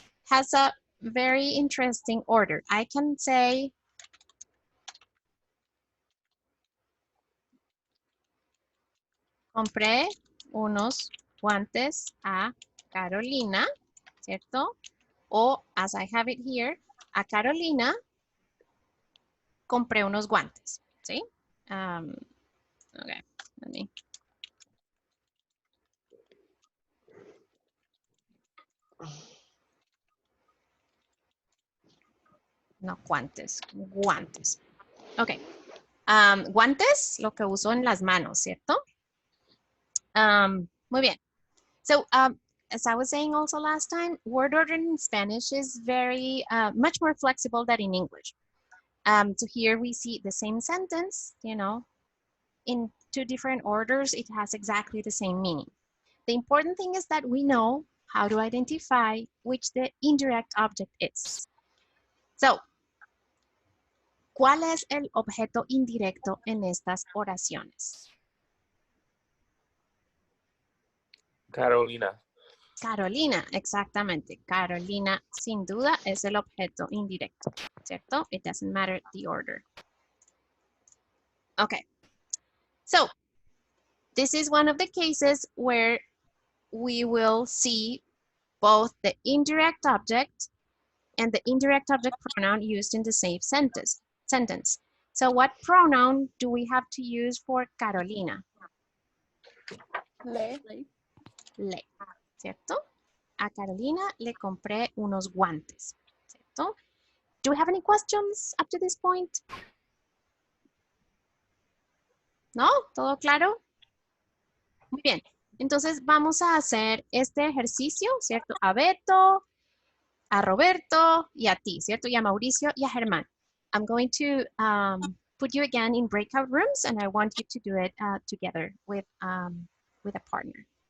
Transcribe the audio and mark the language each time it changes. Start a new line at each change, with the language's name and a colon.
English: Has a very interesting order. I can say,
Spanish: compré unos guantes a Carolina, ¿cierto? O,
English: as I have it here,
Spanish: a Carolina compré unos guantes, ¿sí?
English: Okay, let me.
Spanish: No, guantes, guantes. Ok. Guantes, lo que uso en las manos, ¿cierto? Muy bien.
English: So, as I was saying also last time, word order in Spanish is very, much more flexible than in English. So here we see the same sentence, you know, in two different orders, it has exactly the same meaning. The important thing is that we know how to identify which the indirect object is.
Spanish: So, ¿cuál es el objeto indirecto en estas oraciones? Carolina. Carolina, exactamente. Carolina, sin duda, es el objeto indirecto, ¿cierto?
English: It doesn't matter the order. Okay. So, this is one of the cases where we will see both the indirect object and the indirect object pronoun used in the same sentence. So what pronoun do we have to use for Carolina?
Spanish: Le. Le, ¿cierto? A Carolina le compré unos guantes, ¿cierto?
English: Do we have any questions up to this point?
Spanish: ¿No? ¿Todo claro? Muy bien. Entonces vamos a hacer este ejercicio, ¿cierto? A Beto, a Roberto y a ti, ¿cierto? Y a Mauricio y a Germán.
English: I'm going to put you again in breakout rooms and I want you to do it together with a partner.